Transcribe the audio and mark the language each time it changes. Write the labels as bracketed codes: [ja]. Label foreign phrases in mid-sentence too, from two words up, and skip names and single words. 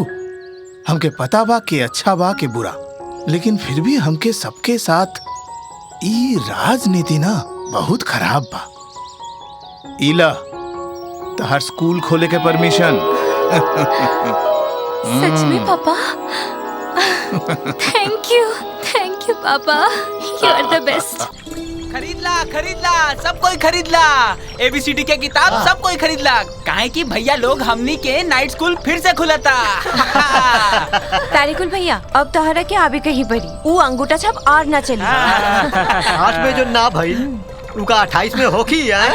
[bho] हमके पता बा कि अच्छा बा कि बुरा, लेकिन फिर भी हमके सबके साथ ई राजनीति ना बहुत खराब बा। इला तहार स्कूल खोले के परमिशन। सच में पापा? [en] thank you papa, you are the best. [bho] खरीद ला सब कोई खरीद ला। ABCD के किताब सब कोई खरीद ला, काहे कि भैया लोग हमनी के [en] night school [bho] फिर से खुला था। तारिकुल भैया, अब तोहरा के आबे कहीं पड़ी। वो अंगूठा छाप और ना चली। 8 में जो ना भाई उनका 28 में होगी यार।